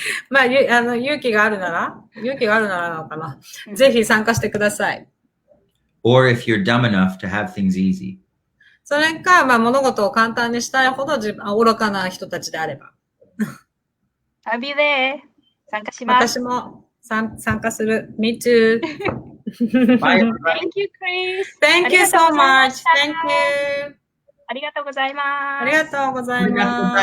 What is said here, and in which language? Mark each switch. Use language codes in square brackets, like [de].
[ja] まあ、勇気があるならなのかな。ぜひ参加してください。 [en] Or if you're dumb enough to have things easy. [ja] それか、まあ、物事を簡単にしたいほど愚かな人たちであれば。 [en] I'll be there. [ja] 参加します。私も参加する。 [en] Me too. Bye, everybody. Thank you, Chris. Thank you so much. Thank you. [ja] ありがとうございます。ありがとうございます。